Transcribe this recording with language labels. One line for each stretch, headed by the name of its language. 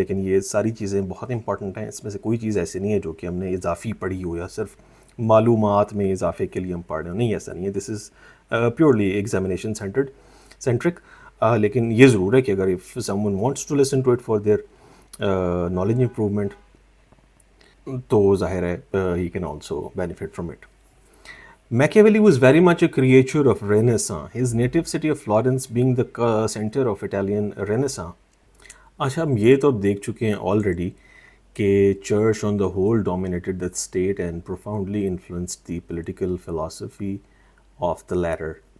Urdu: لیکن یہ ساری چیزیں بہت امپورٹنٹ ہیں، اس میں سے کوئی چیز ایسی نہیں ہے جو کہ ہم نے اضافی پڑھی ہو یا صرف معلومات میں اضافے کے لیے ہم پڑھ رہے ہوں. نہیں، ایسا نہیں ہے.
English: This is purely examination centric.
Urdu: لیکن یہ ضرور ہے کہ اگر
English: if someone wants to listen to it for their knowledge improvement,
Urdu: تو ظاہر ہے
English: He can also benefit from it. Machiavelli was very much a creature of Renaissance, his native city of Florence being the center of Italian Renaissance.
Urdu: اچھا، ہم یہ تو دیکھ چکے ہیں آلریڈی کہ
English: Church on the whole dominated the state and profoundly influenced the political philosophy of the latter.